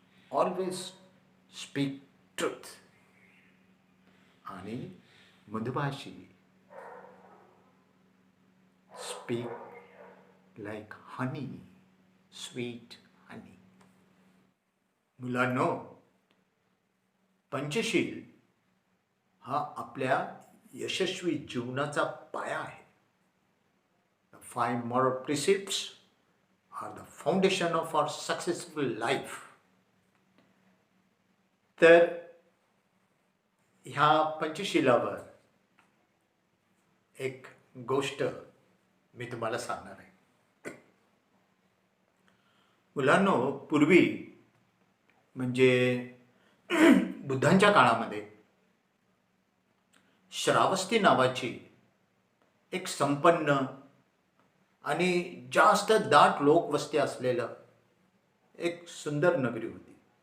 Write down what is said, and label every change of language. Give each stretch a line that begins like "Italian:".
English: Always speak truth.
Marathi: आणि मधुभाषी,
English: Speak like honey, sweet honey.
Marathi: मुलांनो, पंचशील हा आपल्या यशस्वी जीवनाचा पाया आहे.
English: The 5 moral precepts are the foundation of our successful life.
Marathi: तर ह्या पंचशिलावर एक गोष्ट मी तुम्हाला सांगणार आहे. मुलांनो, पूर्वी म्हणजे बुद्धांच्या काळामध्ये श्रावस्ती नावाची एक संपन्न आणि जास्त दाट लोकवस्ती असलेलं एक सुंदर नगरी होती.